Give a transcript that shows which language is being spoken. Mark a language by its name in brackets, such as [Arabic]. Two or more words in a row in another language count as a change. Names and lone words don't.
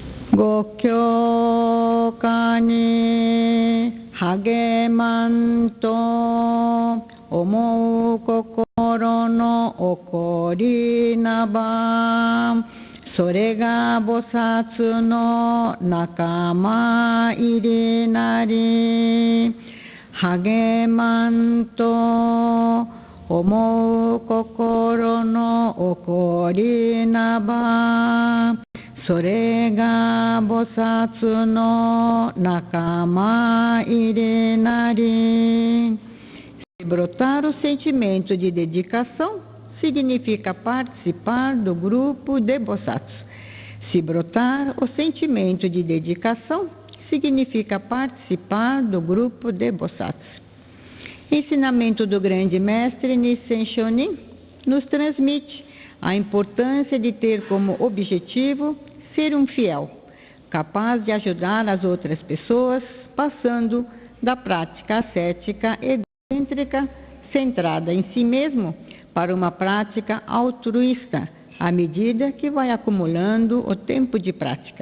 [Japanese] ご教化に励まんと思う心の起こりなば、それが菩薩の仲間入りなり、励まんと思う心の起こりなば、それが菩薩の仲間入りna り。 [Portuguese] Brotar o sentimento de dedicação significa participar do grupo de Bosatsu. Se brotar o sentimento de dedicação significa participar do grupo de Bosatsu. Ensinamento do grande mestre Nissen Shonin nos transmite a importância de ter como objetivo ser um fiel, capaz de ajudar as outras pessoas, passando da prática ascética egocêntrica, centrada em si mesmo, para uma prática altruísta, à medida que vai acumulando o tempo de prática.